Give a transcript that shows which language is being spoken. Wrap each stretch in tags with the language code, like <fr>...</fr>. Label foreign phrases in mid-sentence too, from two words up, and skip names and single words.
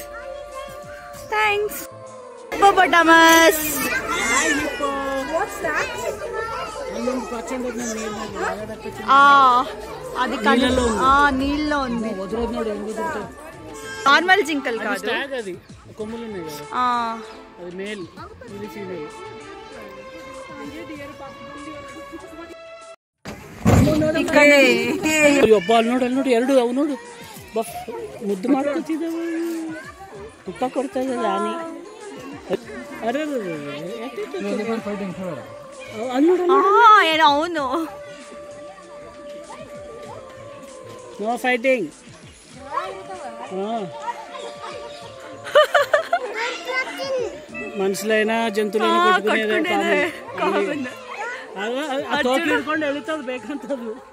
<en>Thanks. Hippopotamus.</en> <te>అది నీళ్ళలో ఉంది. నార్మల్ జింకల్ కాదు.</te> <kn>ನೋಡಿ ಎರಡು ಅವು ನೋಡು ಮುದ್ದು ಮಾಡ್ಕೊತಿದ್ದಾವೆ. ತುಪ್ಪ ಕೊಡ್ತದೆ ರಾಣಿ. ಅರೆ</kn> <te>అవును.</te> <en>No fighting.</en> <te>మనుషులైనా జంతువులైనా కొట్టుకునేదే కామన్.</te> <kn>తోపు ಹಿಡ್ಕೊಂಡು ಎಳಿತದ ಬೇಕಂತದ್ದು.</kn>